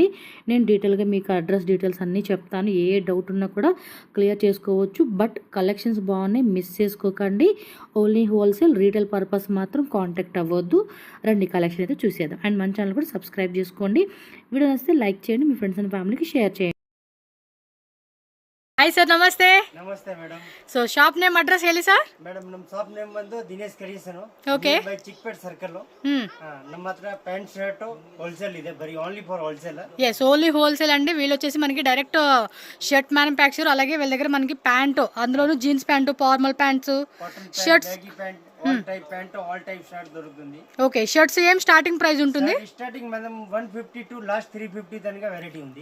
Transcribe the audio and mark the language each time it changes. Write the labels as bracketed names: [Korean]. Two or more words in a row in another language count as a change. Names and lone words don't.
[Telugu] నేను డీటెయిల్గా మీకు [English] address details [Telugu] అన్నీ చెప్తాను. ఏ డౌట్ ఉన్నా కూడా క్లియర్ చేసుకోవచ్చు. [English] but collections [Telugu] బాగున్నాయి, మిస్ చేసుకోకండి. [English] only wholesale, retail purpose [Telugu] మాత్రం కాంటాక్ట్ అవ్వద్దు. రండి కలెక్షన్ అయితే చూసేద్దాం. అండ్ మన ఛానల్ కూడా సబ్స్క్రైబ్ చేసుకోండి. వీడియో నచ్చితే లైక్ చేయండి, మీ [English] friends and family [Telugu] షేర్ చేయండి. [English] hi sir, ನಮಸ್ತೆ. [Kannada] ನಮಸ್ತೆ ಮೇಡಮ್. ಸೊ [English] shop name address [Kannada] ಹೇಳಿ ಸರ್. ಮೇಡಮ್ ನಮ್ಮ [English] shop name [Kannada] ಬಂದು ದಿನೇಶ್ ಕ್ರಿಯೇಷನ್. ಓಕೆ. ಬೈ ಚಿಕ್ಪೇಟ್ ಸರ್ಕಲ್. ನಮ್ಮ ಹತ್ರ [English] pant shirt wholesale [Kannada] ಇದೆ, ಬರೀ [English] only for wholesale. yes, only wholesale అండి. [Telugu] వీళ్ళు వచ్చేసి మనకి [English] direct shirt manufacture, [Telugu] అలాగే వీళ్ళ దగ్గర మనకి ప్యాంటు, అందులోను [English] jeans pant, formal pants, shirts, all type pant, all type shirt దొరుకుతుంది. [Telugu] ఓకే. షర్ట్స్ ఏం [English] starting price [Telugu] ఉంటుంది? [English] starting madam 150 to last 350 దానిగా వెరైటీ ఉంది.